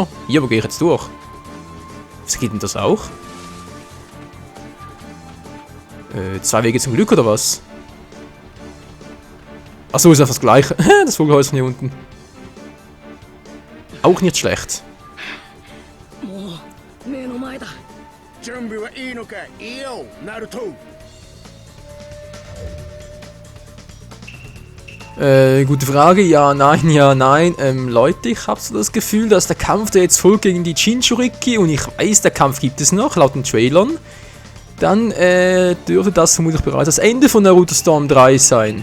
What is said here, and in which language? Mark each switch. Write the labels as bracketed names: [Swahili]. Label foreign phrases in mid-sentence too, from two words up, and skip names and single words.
[German] Hier, wo gehe ich jetzt durch? Was geht denn das auch? 2 Wege zum Glück, oder was? Achso, ist einfach das gleiche. Das Vogelhäuschen hier unten. Auch nicht schlecht. [Japanese] 目の前だ。準備はいいのかいいよ、ナルト。 [German] Gute Frage. Ja, nein, ja, nein. Leute, ich habe so das Gefühl, dass der Kampf, der jetzt folgt gegen die Jinchuriki, und ich weiß, der Kampf gibt es noch, laut den Trailern. dann dürfte das vermutlich bereits das Ende von Naruto Storm 3 sein.